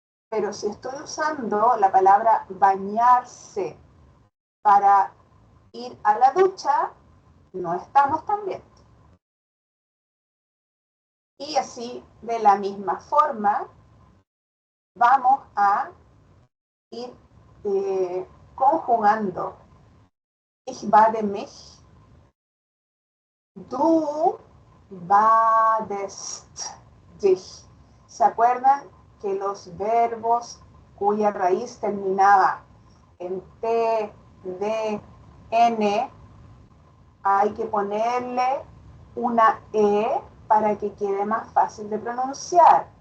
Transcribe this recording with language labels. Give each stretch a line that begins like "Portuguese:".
Spanish: Pero si estoy usando la palabra bañarse para ir a la ducha, no estamos tan bien. Y así, de la misma forma, vamos a ir conjugando.
German: Ich bade mich, du badest dich.
Spanish: ¿Se acuerdan que los verbos cuya raíz terminaba en T, D, N, hay que ponerle una E para que quede más fácil de pronunciar?